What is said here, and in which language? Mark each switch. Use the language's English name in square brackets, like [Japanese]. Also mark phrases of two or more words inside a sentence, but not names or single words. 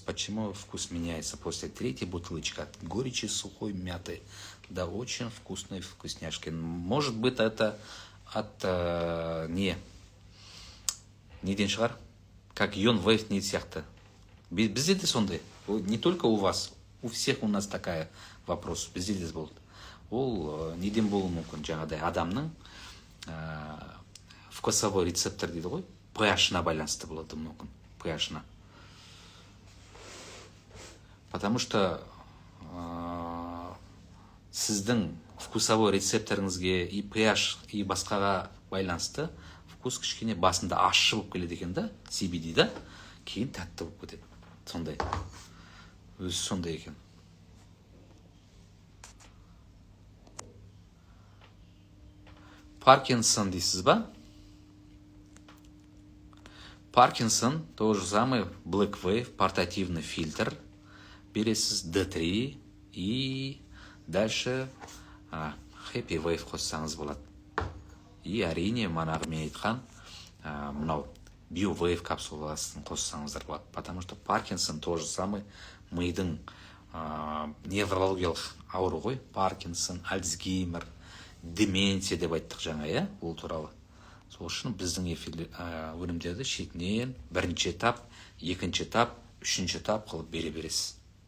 [Russian] Почему вкус меняется после третьей бутылочки от горечи сухой мяты до очень вкусной вкусняшки? Может быть, это от [Kazakh] неден шығар? Как Йон Вейв не сияқты. Бізде де сондай. [Russian] Не только у вас, у всех у нас такая вопрос. [Kazakh] Бізде де болды. Ол неден болуы мүмкін жаңағыдай адамның [Russian] вкусовой рецептор [Kazakh] дейді ғой. pH-на байланысты болады мүмкін. pH-на. [Russian] Потому что [Kazakh] сіздің вкусовой рецепторыңызге и pH и басқаға байланысты вкус кішкене басында ащы болып келеді екен да, CBD да, кейін тәтті болып кетеді. Сондай. Өзі сондай екен. Паркинсон дейсіз ба? Паркинсон, [Russian] то же самое, Black Wave, портативный фильтр. [Kazakh] Бересіз D3 [Russian] и дальше [Kazakh] Happy Wave қоссаңыз болады. И әрине, манағы мен айтқан, мынау Bio Wave капсуласын қоссаңыздар болады. [Russian] Потому что Паркинсон то же самое, [Kazakh] мидың неврологиялық ауру ғой. Паркинсон, Альцгеймер, деменция деп айттық жаңа, ол туралы. Сол үшін біздің өнімдерді шетінен бірінші этап, екінші этап, үшінші этап қылып бере бересіз.